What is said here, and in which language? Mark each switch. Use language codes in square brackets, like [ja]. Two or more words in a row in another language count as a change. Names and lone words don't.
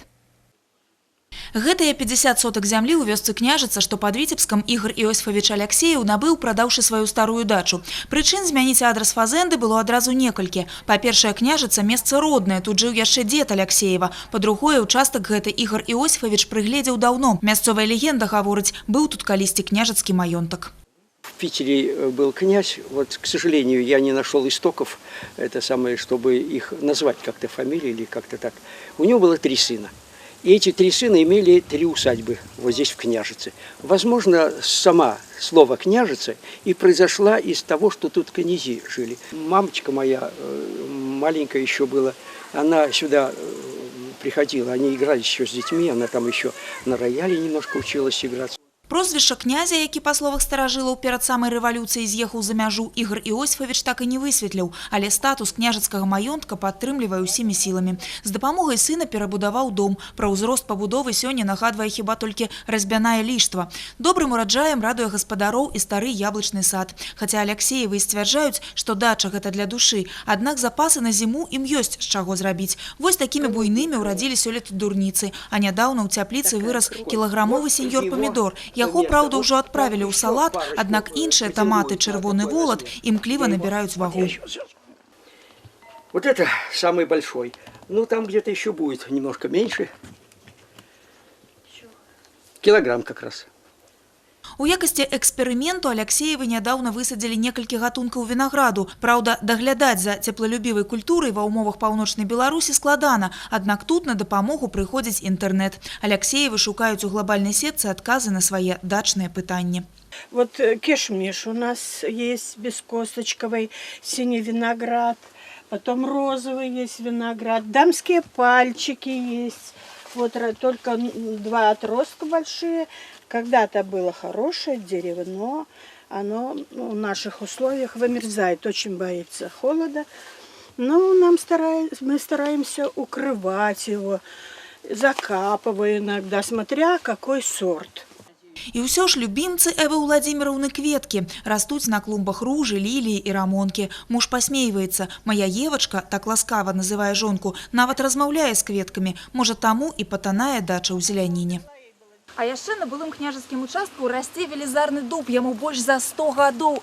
[be] Гэтыя 50 сотак зямлі ў вёсцы Княжыца, што пад Віцебскам Ігор Іосіфавіч Аляксееў набыў, прадаўшы сваю старую дачу. Прычын змяніць адрас фазэнды было адразу некалькі. Па-першае, Княжыца – месца роднае, тут жыў яшчэ дзед Аляксеева. Па-другое, участак гэты Ігор Іосіфавіч прыгледзеў даўно. Мясцовая легенда гаворыць, быў тут калісьці княжацкі маёнтак. [ru] В Питере был князь, вот, к сожалению, я не нашел истоков, это самое, чтобы их назвать как-то фамилией или как-то так. У него было 3 сына. И эти 3 сына имели 3 усадьбы вот здесь, в Княжице. Возможно, сама слово «княжица» и произошла из того, что тут князи жили. Мамочка моя, маленькая еще была, она сюда приходила, они играли еще с детьми, она там еще на рояле немножко училась играть. [be] Прозвішча князя, які, па словах старажылаў, перад самай рэвалюцыяй з'ехаў за мяжу, Ігор Іосіфавіч так і не высветліў, але статус княжацкага маёнтка падтрымлівае ўсімі сіламі. З дапамогай сына перабудаваў дом. Пра ўзрост пабудовы сёння нагадвае хіба толькі разьбяная ліштва. Добрым ураджаем радуе гаспадароў і стары яблычны сад. Хаця Аляксеевы сцвярджаюць, што дача гэта для душы, аднак запасы на зіму ім ёсць з чаго зрабіць. Вось такімі буйнымі ўрадзілі сёлета дурніцы, а нядаўна ў цяпліцы вырас кілаграмовы сеньёр памідор. Яго, праўда, ўжо адправілі ў салат, аднак іншыя таматы, чырвоны волат, імкліва набіраюць вагу. [ru] Вот это самый большой. Ну, там где-то еще будет немножко меньше. Килограмм как раз. [be] У якасці эксперыменту Аляксеевы нядаўна высадзілі некалькі гатункаў вінаграду. Праўда, даглядаць за цеплалюбівай культурай ва ўмовах паўночнай Беларусі складана, аднак тут на дапамогу прыходзіць інтэрнэт. Аляксеевы шукаюць у глобальнай сетцы адказы на свае дачныя пытанні. [ru] Вот кишмиш у нас есть бескосточковый, синий виноград, потом розовый есть виноград, дамские пальчики есть. Вот только 2 отростка большие. Когда-то было хорошее дерево, но оно в наших условиях вымерзает, очень боится холода. Но мы стараемся укрывать его, закапывая иногда, смотря какой сорт. [be] І ўсё ж любімцы Эвы Владимировны кветкі. Растуць на клумбах ружы, ліліі і рамонкі. Муж пасмейваецца. Моя Евачка, так ласкава называе жонку, нават размаўляе з кветкамі. Можа, таму і патанае дача ў зеляніне. А яшчэ на былым княжацкім участку расце велізарны дуб, яму больш за 100 гадоў.